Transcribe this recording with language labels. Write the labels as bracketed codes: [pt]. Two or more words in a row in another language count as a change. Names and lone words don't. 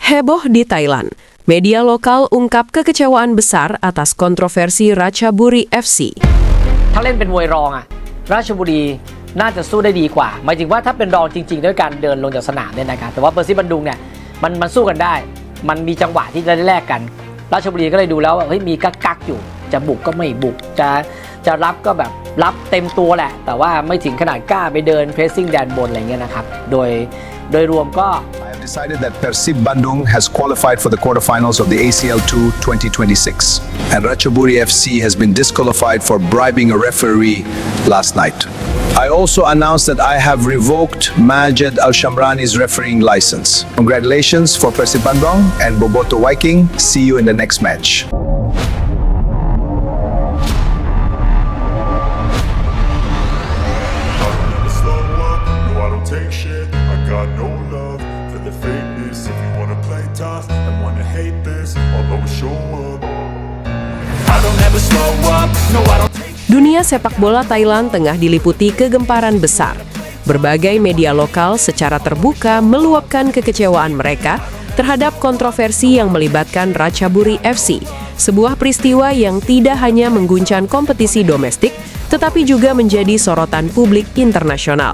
[id] Heboh di Thailand. Media lokal ungkap kekecewaan besar atas kontroversi Ratchaburi FC. [th] ถ้าเล่นเป็นมวยรองราชบุรีน่าจะสู้ได้ดีกว่าหมายถึงว่าถ้าเป็นรองจริงๆด้วยการเดินลงจากสนามเนี่ยนะครับแต่ว่าเปอร์ซิบันดุงเนี่ยมันสู้กันได้มันมีจังหวะที่จะได้แลกกันราชบุรีก็เลยดูแล้วเฮ้ยมีกักอยู่จะบุกก็ไม่บุกจะรับก็แบบรับเต็มตัวแหละแต่ว่าไม่ถึงขนาดกล้าไปเดินเพรสซิ่งแดนบนอะไรเงี้ยนะครับโดยรวมก็ [en] I have decided that Persib Bandung has qualified for the quarterfinals of the ACL2 2026 and Ratchaburi FC has been disqualified for bribing a referee last night. I also announced that I have revoked Majed Al-Shamrani's refereeing license. Congratulations for Persib Bandung and Boboto Viking. See you in the next match. Take shit, I got no love for the fakeness. If you wanna play tough and wanna hate this, I'll always show up. I don't ever slow up, no I don't take shit. [id] Dunia sepak bola Thailand tengah diliputi kegemparan besar. Berbagai media lokal secara terbuka meluapkan kekecewaan mereka terhadap kontroversi yang melibatkan Ratchaburi FC, sebuah peristiwa yang tidak hanya mengguncang kompetisi domestik, tetapi juga menjadi sorotan publik internasional.